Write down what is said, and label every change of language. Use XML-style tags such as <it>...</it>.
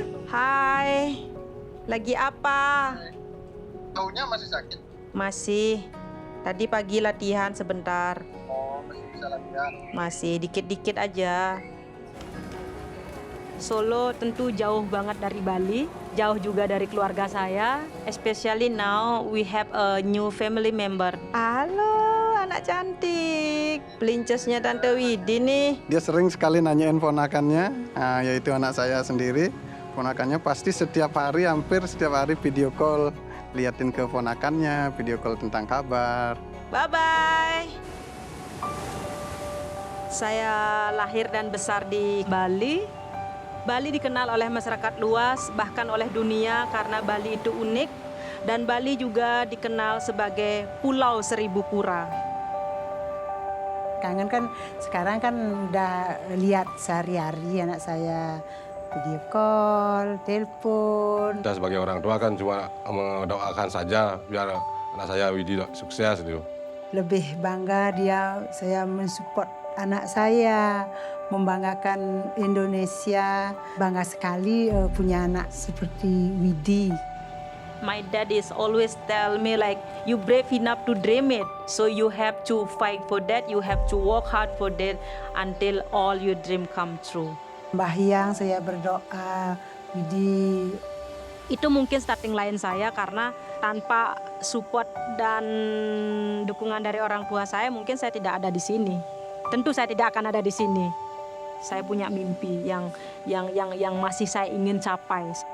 <id>Hai. Lagi apa? Tahunya masih sakit? Masih. Tadi pagi latihan sebentar. Oh, masih bisa latihan? Masih dikit-dikit aja. Solo tentu jauh banget dari Bali, jauh juga dari keluarga saya.</id> <en>Especially now we have a new family member.</en> <id>Halo, anak cantik. Pelincesnya Tante Widi nih. Dia sering sekali nanyain ponakannya, yaitu anak saya sendiri. Ponakannya pasti setiap hari, hampir setiap hari video call. Liatin ke ponakannya, video call tentang kabar. Bye-bye. Saya lahir dan besar di Bali. Bali dikenal oleh masyarakat luas, bahkan oleh dunia karena Bali itu unik. Dan Bali juga dikenal sebagai Pulau Seribu Pura. Kangen kan sekarang kan udah lihat sehari-hari anak saya video call, telepon. Kita sebagai orang tua kan cuma mendoakan saja biar anak saya Widi sukses gitu. Lebih bangga saya mensupport anak saya, membanggakan Indonesia. Bangga sekali punya anak seperti Widi.</id> <en>My dad is always tell me like, you brave enough to dream it. So you have to fight for that, you have to work hard for that until all your dream come true.</en> <id>Mbah Hyang saya berdoa, Widi. Itu mungkin starting line saya karena tanpa support dan dukungan dari orang tua saya mungkin saya tidak ada di sini. Tentu saya tidak akan ada di sini. Saya punya mimpi yang masih saya ingin capai.</id>